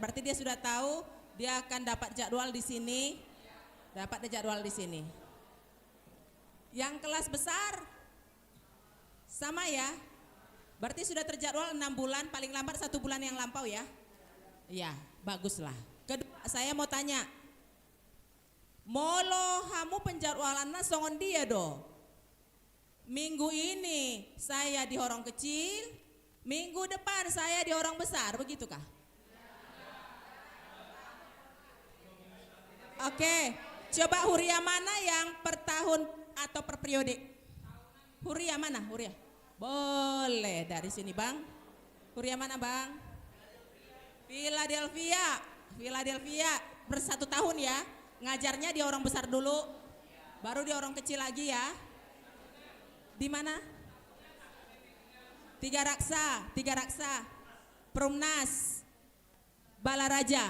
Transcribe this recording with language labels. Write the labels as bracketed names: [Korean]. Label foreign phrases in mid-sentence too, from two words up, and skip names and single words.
[Indonesian] Berarti dia sudah tahu dia akan dapat jadwal di sini. Dapat jadwal di sini. Yang kelas besar sama ya, berarti sudah terjadwal 6 bulan, paling lambat 1 bulan yang lampau ya. Iya, baguslah. Kedua, saya mau tanya, [Batak Toba] molo [Indonesian] kamu penjadwalannya [Batak Toba] songon dia do. [Indonesian] Minggu ini saya di orang kecil, minggu depan saya di orang besar, begitukah? Oke, coba Huria mana yang per tahun atau per periode? Huria mana? Huria? Boleh dari sini bang. Huria mana bang? Philadelphia per 1 tahun ya. Ngajarnya di orang besar dulu, baru di orang kecil lagi ya. Di mana? Tiga Raksa, Perumnas, Balaraja.